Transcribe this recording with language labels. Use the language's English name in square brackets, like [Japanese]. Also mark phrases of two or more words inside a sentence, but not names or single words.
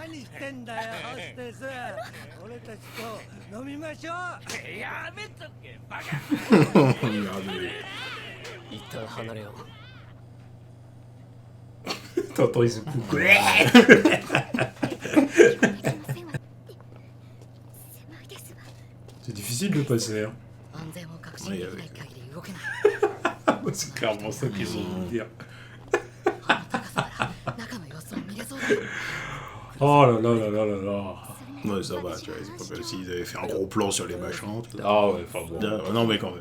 [French] T'entends, ils se coupent. C'est difficile de passer, hein. Oui, C'est clairement ça qu'ils ont dit dire. Oh là là là là là là. Ouais, ça va, tu vois, c'est pas comme s'ils avaient fait un gros plan sur les machins. Ah ouais, enfin bon. Non, mais quand même.